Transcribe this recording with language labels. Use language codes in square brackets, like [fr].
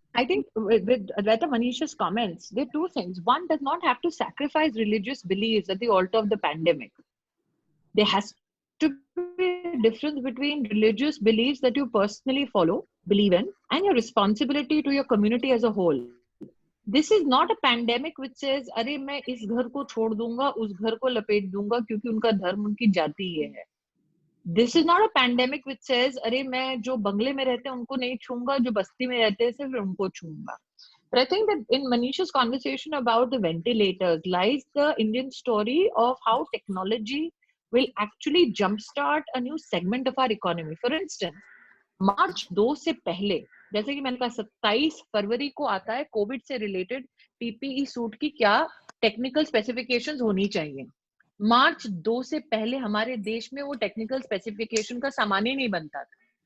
[en] I think with Advaita Manisha's comments, there are two things. One does not have to sacrifice religious beliefs at the altar of the pandemic. There has to be a difference between religious beliefs that you personally follow, believe in, and your responsibility to your community as a whole. This is not a pandemic which says, [hi] अरे मैं इस घर को छोड़ दूंगा, उस घर को लपेट दूंगा क्योंकि उनका धर्म, उनकी जाति ये है. [en] This is not a pandemic which says, [hi] अरे मैं जो बंगले में रहते हैं उनको नहीं छूंगा, जो बस्ती में रहते हैं सिर्फ उनको छूंगा. [en] But I think that in Manisha's conversation about the ventilators lies the Indian story of how technology will actually jumpstart a new segment of our economy. For instance, March 2 [hi] से पहले, जैसे कि मैंने कहा 27 फरवरी को आता है कोविड से रिलेटेड पीपीई सूट की क्या टेक्निकल स्पेसिफिकेशंस होनी चाहिए. मार्च 2 से पहले हमारे देश में वो टेक्निकल स्पेसिफिकेशन का सामान ही नहीं बनता था.